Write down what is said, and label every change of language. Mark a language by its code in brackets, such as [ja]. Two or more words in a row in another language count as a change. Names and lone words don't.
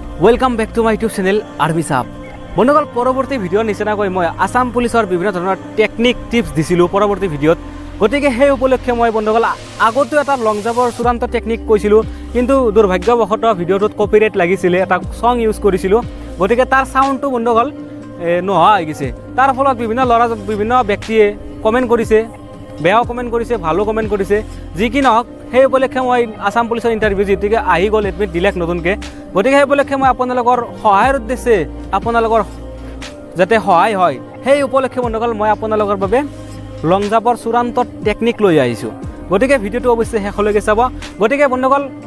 [en] welcome back to my YouTube channel [as] আৰ্মী চাহাব বন্ধুগল পৰৱৰ্তী ভিডিঅ' নিচিনাক মই আসাম পুলিচৰ বিভিন্ন ধৰণৰ টেকনিক টিপছ দিছিলোঁ পৰৱৰ্তী ভিডিঅ'ত গতিকে সেই উপলক্ষে মই বন্ধুগল আগতো এটা লং জাম্পৰ চূড়ান্ত টেকনিক কৈছিলোঁ কিন্তু দুৰ্ভাগ্যবশতঃ ভিডিঅ'টোত কপিৰাইট লাগিছিলে এটা সং ইউজ কৰিছিলোঁ গতিকে তাৰ সাউণ্ডটো বন্ধুগল নোহোৱা হৈ গৈছে তাৰ ফলত বিভিন্ন ব্যক্তিয়ে কমেন্ট কৰিছে বেয়াও কমেন্ট কৰিছে ভালো কমেন্ট কৰিছে যি কি নহওক সেই উপলক্ষে মই আসাম পুলিসৰ ইন্টাৰভিউ যেতিকে আহি গ'ল এডমিট দিলেক নতুনকৈ গতিকে সেই উপলক্ষে মই আপোনালোকৰ সহায়ৰ উদ্দেশ্যে আপোনালোকৰ যাতে সহায় হয় সেই উপলক্ষে বন্ধুগল মই আপোনালোকৰ বাবে লং জাম্পৰ চূড়ান্ত টেকনিক লৈ আহিছোঁ গতিকে ভিডিঅ'টো অৱশ্যে শেষলৈকে চাব গতিকে বন্ধুগল